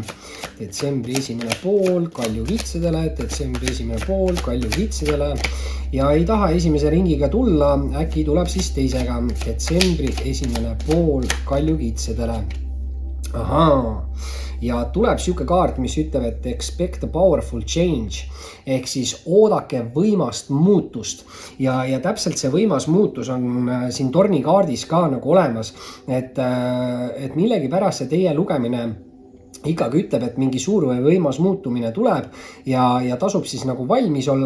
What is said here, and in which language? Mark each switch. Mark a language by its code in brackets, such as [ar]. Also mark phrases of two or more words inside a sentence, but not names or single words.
[et] Detsembri esimene pool kaljukitsedele. Detsembri esimene pool kaljukitsedele. Ja ei taha esimese ringiga tulla, äkki tuleb siis teisega. Detsembri esimene pool kaljukitsedele. Ahaa. Ja tuleb siuke kaart, mis ütleb, et [en] expect a powerful change [et] ehk siis oodake võimast muutust ja täpselt see võimas muutus on siin torni kaardis ka nagu olemas, et millegipärast see teie lugemine ikkagi ütleb, et mingi suur või võimas muutumine tuleb ja tasub siis nagu valmis olla.